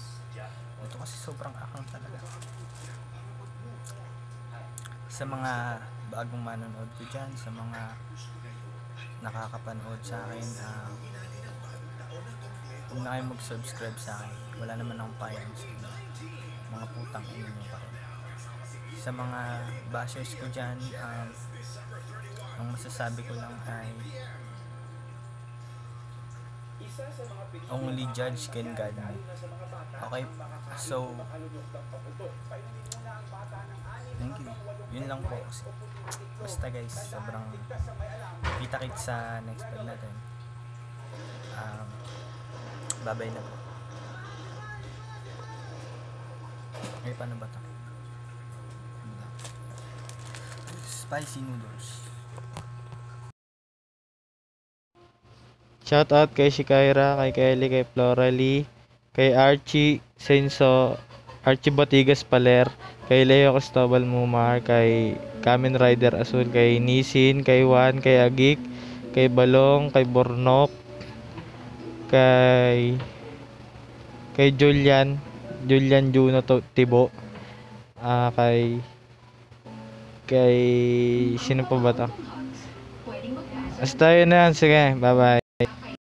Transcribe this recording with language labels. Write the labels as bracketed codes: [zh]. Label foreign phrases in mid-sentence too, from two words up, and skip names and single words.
[tl] Ito kasi sobrang akang talaga. Sa mga bagong manonood ko dyan, sa mga nakakapanood sa akin, huwag na kayo mag-subscribe sa akin. Wala naman akong payan sa inyo. Mga putang ino nyo pa rin. Sa mga bashers ko dyan, ang masasabi ko lang ay [en] only judge can guide me. Okay? So, thank you. [tl] Yun lang po. Basta guys, sobrang kita-kits sa [en] next vlog [tl] natin. Bye-bye na po. Ay, paano ba ito? [en] Spicy noodles. [tl] Shoutout kay Shikaira, kay Kelly, kay Floralie, kay Archie Senso, Archie Batigas Paler, kay Leo Cristobal Mumar, kay Kamen Rider Azul, kay Nisin, kay Juan, kay Agik, kay Balong, kay Bornok, kay Julian Juno Tibo, kay sino pa ba to? Basta yun na yan. Sige, bye bye.